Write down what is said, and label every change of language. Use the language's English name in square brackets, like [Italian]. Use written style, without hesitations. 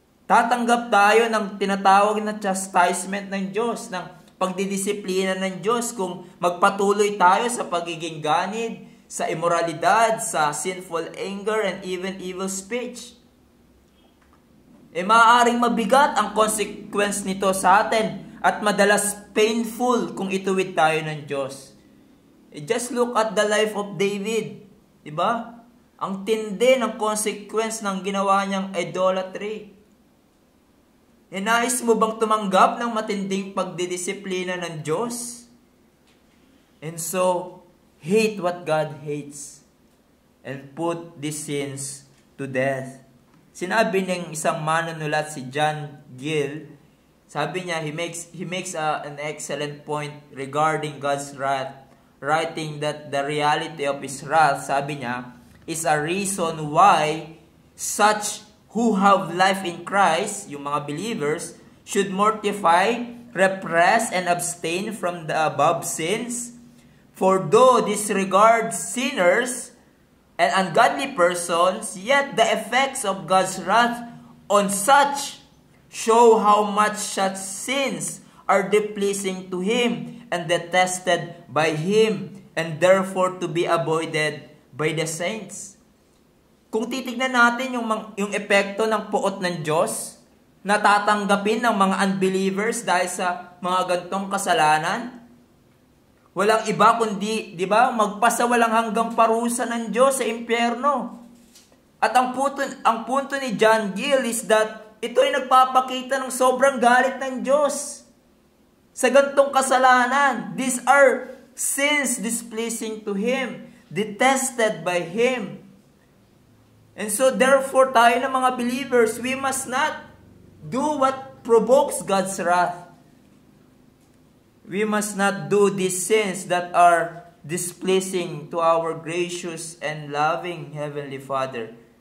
[Filipino] Tatanggap tayo ng tinatawag na chastisement ng Diyos, ng pagdidisiplina ng Diyos kung magpatuloy tayo sa pagiging ganid, sa immoralidad, sa sinful anger, [English] and even evil speech. [Filipino] Maaaring mabigat ang consequence nito sa atin at madalas painful kung ituwid tayo ng Diyos. [English] Just look at the life of David. [Filipino] Diba? Ang tindi ng consequence ng ginawa niyang idolatry. Nais mo bang tumanggap ng matinding pagdidisiplina ng Diyos? [English] And so, hate what God hates and put these sins to death. [Filipino] Sinabi ng isang manunulat si John Gill, sabi niya, [English] he makes an excellent point regarding God's wrath, writing that the reality of His wrath, [Filipino] sabi niya, [English] is a reason why such who have life in Christ, [Filipino] yung mga believers, [English] should mortify, repress, and abstain from the above sins. For though disregards sinners and ungodly persons, yet the effects of God's wrath on such show how much such sins are displeasing to Him and detested by Him, and therefore to be avoided by the saints. [Filipino] Kung titignan natin yung epekto ng puot ng Diyos, natatanggapin ng mga unbelievers dahil sa mga gantong kasalanan, walang iba kundi, di ba, magpasawalang hanggang parusa ng Diyos sa impyerno. At ang punto ni John Gill is that ito ay nagpapakita ng sobrang galit ng Diyos sa gantong kasalanan. [English] These are sins displeasing to Him, detested by Him. And so therefore [Filipino] tayo ng mga believers, [English] we must not do what provokes God's wrath. We must not do these sins that are displeasing to our gracious and loving Heavenly Father.